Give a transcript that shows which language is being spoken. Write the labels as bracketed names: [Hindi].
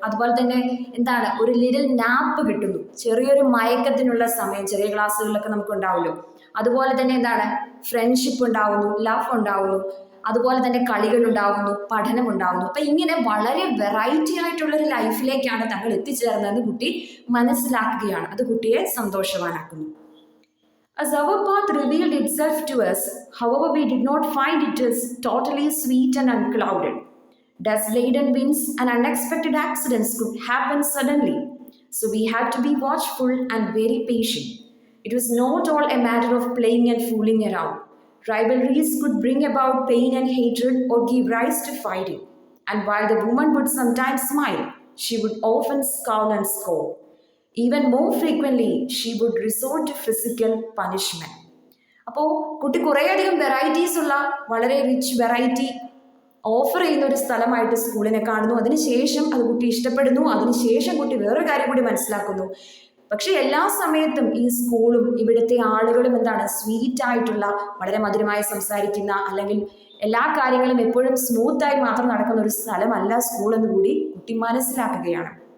[Malayalam] അതുപോലെ തന്നെ എന്താണ്, ഒരു ലിറ്റിൽ നാപ്പ് കിട്ടുന്നു, ചെറിയൊരു മയക്കത്തിനുള്ള സമയം ചെറിയ ക്ലാസ്സുകളിലൊക്കെ നമുക്ക് ഉണ്ടാവുമല്ലോ. അതുപോലെ തന്നെ എന്താണ്, ഫ്രണ്ട്ഷിപ്പ് ഉണ്ടാവുന്നു, ലവ് ഉണ്ടാവുന്നു, അതുപോലെ തന്നെ കളികൾ ഉണ്ടാവുന്നു, പഠനം ഉണ്ടാവുന്നു. അപ്പൊ ഇങ്ങനെ വളരെ വെറൈറ്റി ആയിട്ടുള്ള ഒരു ലൈഫിലേക്കാണ് തങ്ങൾ എത്തിച്ചേർന്നതെന്ന് കുട്ടി മനസ്സിലാക്കുകയാണ്. അത് കുട്ടിയെ സന്തോഷവാനാക്കുന്നു. [English] As our path revealed itself to us, however, we did not find it as totally sweet and unclouded. Dust-laden winds and unexpected accidents could happen suddenly, so we had to be watchful and very patient. It was not all a matter of playing and fooling around. Rivalries could bring about pain and hatred or give rise to fighting. And while the woman would sometimes smile, she would often scowl and scold. Even more frequently, she would resort to physical punishment. [Malayalam] അപ്പോൾ കുട്ടി കുറേയധികം varieties ഉള്ള വളരെ rich variety offer ചെയ്യുന്ന ഒരു സ്ഥലമായിട്ട് സ്കൂളിനെ കാണുന്നു. അതിനുശേഷം അത് കുട്ടി ഇഷ്ടപ്പെടുന്നു. അതിനുശേഷം കുട്ടി വേറൊരു കാര്യം കൂടി മനസ്സിലാക്കുന്നു. പക്ഷെ എല്ലാ സമയത്തും ഈ സ്കൂളും ഇവിടുത്തെ ആളുകളും എന്താണ്, സ്വീറ്റ് ആയിട്ടുള്ള, വളരെ മധുരമായി സംസാരിക്കുന്ന, അല്ലെങ്കിൽ എല്ലാ കാര്യങ്ങളും എപ്പോഴും സ്മൂത്തായി മാത്രം നടക്കുന്ന ഒരു സ്ഥലമല്ല സ്കൂൾ എന്ന് കൂടി കുട്ടി മനസ്സിലാക്കുകയാണ്.